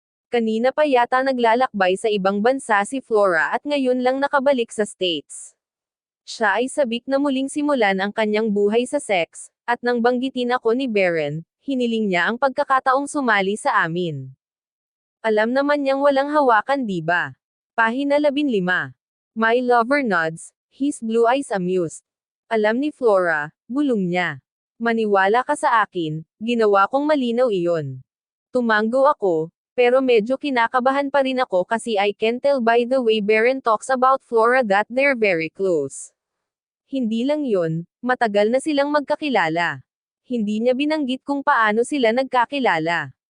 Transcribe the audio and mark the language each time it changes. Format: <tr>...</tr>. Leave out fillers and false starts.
<tl>Kanina pa yata naglalakbay sa ibang bansa si Flora at ngayon lang nakabalik sa States. Siya ay sabik na muling simulan ang kanyang buhay sa sex, at nang banggitin ako ni Beren, hiniling niya ang pagkakataong sumali sa amin. Alam naman niyang walang hawakan diba? Pahina 15.</tl> <en>My lover nods, his blue eyes amused.</en> <tl>Alam ni Flora, bulong niya. Maniwala ka sa akin, ginawa kong malinaw iyon. Tumanggo ako, pero medyo kinakabahan pa rin ako kasi</tl> <en>I can tell by the way Beren talks about Flora that they're very close.</en> <tl>Hindi lang yon, matagal na silang magkakilala. Hindi niya binanggit kung paano sila nagkakilala.</tl>